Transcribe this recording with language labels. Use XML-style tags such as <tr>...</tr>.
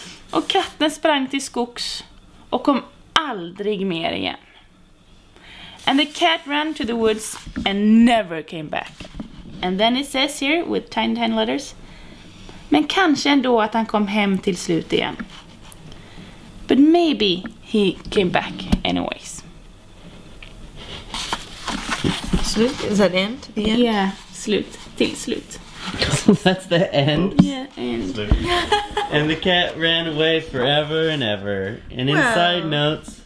<sv>Och katten sprang till skogs och kom aldrig mer igen.</sv> <en>And the cat ran to the woods and never came back. And then it says here with tiny letters.</en> <sv>Men kanske ändå att han kom hem till slut igen.</sv> <en>But maybe he came back anyways. Slut? Is that end? The end?</en> <sv>Yeah, slut. Till slut.</sv> <en>That's the end? Yeah, end. And the cat ran away forever and ever. And inside notes,</en>